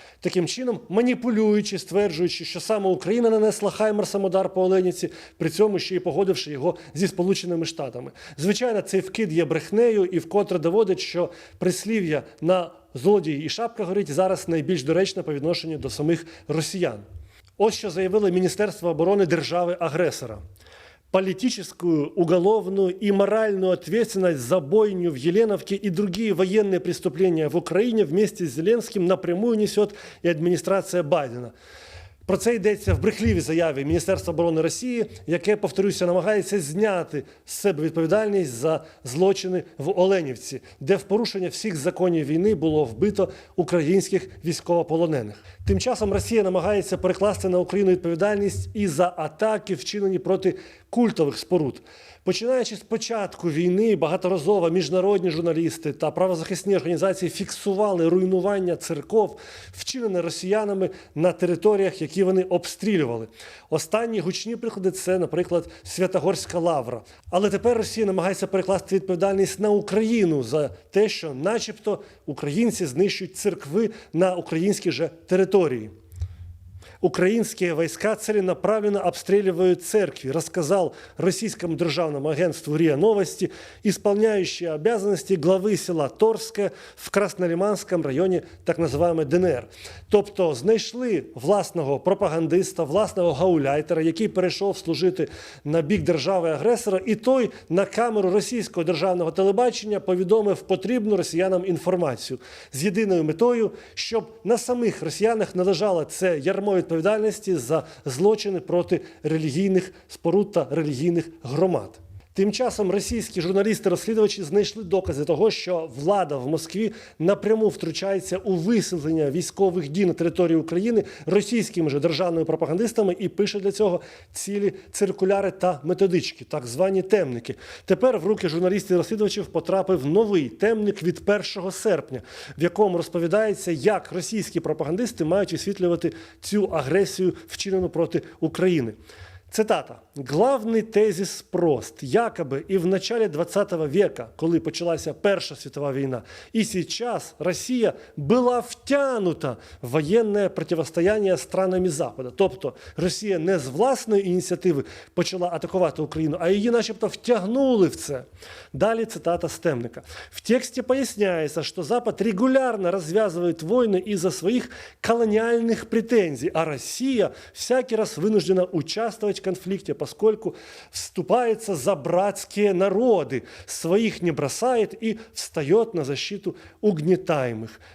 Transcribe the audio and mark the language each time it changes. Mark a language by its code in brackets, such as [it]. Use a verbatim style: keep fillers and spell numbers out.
[uk] Таким чином, маніпулюючи, стверджуючи, що саме Україна нанесла «Хаймерсам» удар по Оленівці, при цьому ще й погодивши його зі Сполученими Штатами. Звичайно, цей вкид є брехнею і вкотре доводить, що прислів'я на «злодій і шапка горить» зараз найбільш доречне по відношенню до самих росіян. Ось що заявило [ru] Министерство обороны державы-агрессора. Политическую, уголовную и моральную ответственность за бойню в Еленовке и другие военные преступления в Украине вместе с Зеленским напрямую несет и администрация Байдена. [uk] Про це йдеться в брехливій заяві Міністерства оборони Росії, яке, повторюся, намагається зняти з себе відповідальність за злочини в Оленівці, де в порушення всіх законів війни було вбито українських військовополонених. Тим часом Росія намагається перекласти на Україну відповідальність і за атаки, вчинені проти культових споруд. Починаючи з початку війни, багаторазово міжнародні журналісти та правозахисні організації фіксували руйнування церков, вчинене росіянами на територіях, які вони обстрілювали. Останні гучні приклади – це, наприклад, Святогорська Лавра. Але тепер Росія намагається перекласти відповідальність на Україну за те, що начебто українці знищують церкви на українській же території. [ru] Украинские войска целенаправленно обстреливают церкви, рассказал российскому державному агентству РИА Новости, исполняющий обязанности главы села Торское в Краснолиманском районе так называемой ДНР. [uk] Тобто знайшли власного пропагандиста, власного гауляйтера, який перейшов служити на бік держави-агресора, і той на камеру російського державного телебачення повідомив потрібну росіянам інформацію з єдиною метою, щоб на самих росіянах не лежало це ярмо відповідальності за злочини проти релігійних споруд та релігійних громад. Тим часом російські журналісти-розслідувачі знайшли докази того, що влада в Москві напряму втручається у висвітлення військових дій на території України російськими же державними пропагандистами і пише для цього цілі циркуляри та методички, так звані темники. Тепер в руки журналістів-розслідувачів потрапив новий темник від першого серпня, в якому розповідається, як російські пропагандисти мають висвітлювати цю агресію, вчинену проти України. [ru] Цитата. «Главный тезис прост. Якобы и в начале двадцатого века, когда началась Первая мировая война, и сейчас Россия была втянута в военное противостояние странами Запада». [uk] Тобто Росія не з власної ініціативи почала атакувати Україну, а її начебто втягнули в це. Далі цитата з темника. [ru] «В тексте поясняется, что Запад регулярно развязывает войны из-за своих колониальных претензий, а Россия всякий раз вынуждена участвовать в конфликте, поскольку вступается за братские народы, своих не бросает и встает на защиту угнітаємих.